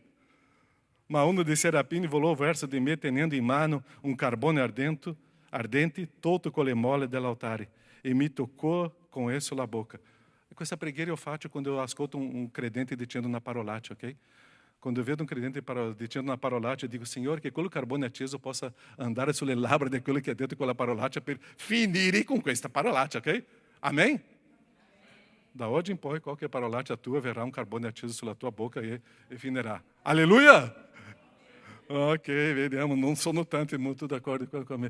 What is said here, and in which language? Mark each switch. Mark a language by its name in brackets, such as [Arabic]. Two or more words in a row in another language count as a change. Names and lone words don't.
[Italian] Ma uno dei serafini volò verso di me tenendo in mano un carbone ardente, tolto con le molle dell'altare, e mi toccò con esso la bocca. Questa preghiera io faccio quando eu ascolto un credente dicendo una parolaccia, ok? [Portuguese] Quando eu vedo um [Italian] credente dicendo [Portuguese] uma parolaccia, eu digo: [Italian] Signore, che quello carbone acceso possa andare sulle labbra di quello che ha detto quella parolaccia per finire con questa parolaccia, ok? [Portuguese] Amém? [Italian] Da oggi in poi qualche parolaccia tua verrà un carbone acceso sulla tua bocca e finirà. Alleluia! Ok, vediamo, non sono tanti molto d'accordo con me.